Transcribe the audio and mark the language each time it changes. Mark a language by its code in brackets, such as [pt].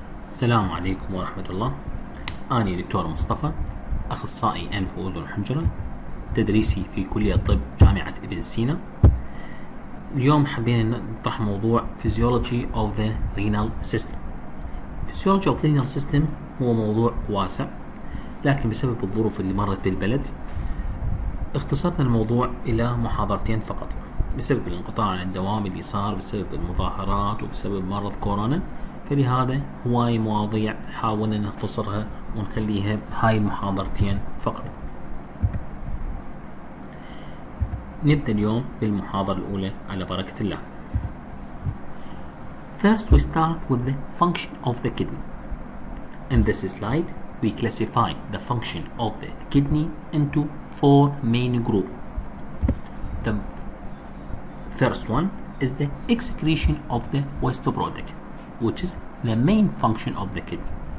[ar] السلام عليكم ورحمة الله. أنا دكتور مصطفى، أخصائي أنف وأذن وحنجرة، تدريسي في كلية الطب جامعة ابن سينا. اليوم حبينا نطرح موضوع [en] Physiology of the Renal System. Physiology of the Renal System [ar] هو موضوع واسع، لكن بسبب الظروف اللي مرت بالبلد اختصرنا الموضوع إلى محاضرتين فقط، بسبب الانقطاع عن الدوام اللي صار بسبب المظاهرات وبسبب مرض كورونا. فلهذا هواي مواضيع حاولنا نختصرها ونخليها هاي المحاضرتين فقط. نبدأ اليوم بالمحاضرة الأولى على بركة الله. [en] First we start with the function of the kidney. In this slide we classify the function of the kidney into four main groups. The first one is the excretion of the waste product, which is the main function of the kidney.